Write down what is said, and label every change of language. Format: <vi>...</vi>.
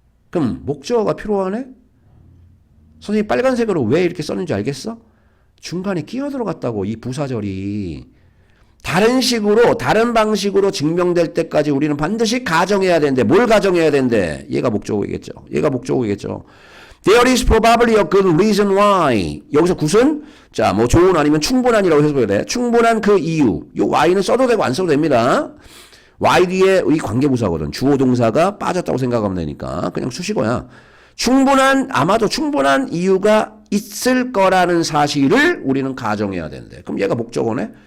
<ko>그럼 목적어가 필요하네? 선생님 빨간색으로 왜 이렇게 썼는지 알겠어? 중간에 끼어들어갔다고 이 부사절이. 다른 식으로 다른 방식으로 증명될 때까지 우리는 반드시 가정해야 되는데 뭘 가정해야 되는데 얘가 목적어이겠죠. 얘가 목적어이겠죠.</ko> <en>There is probably a good reason why.</en> <ko>여기서 굿은 자, 뭐 좋은 아니면 충분한이라고 해석해야 돼. 충분한 그 이유. 요 y는 써도 되고 안 써도 됩니다. y 뒤에 의 관계부사거든. 주어 동사가 빠졌다고 생각하면 되니까 그냥 수식어야. 아마도 충분한 이유가 있을 거라는 사실을 우리는 가정해야 되는데. 그럼 얘가 목적어네?</ko>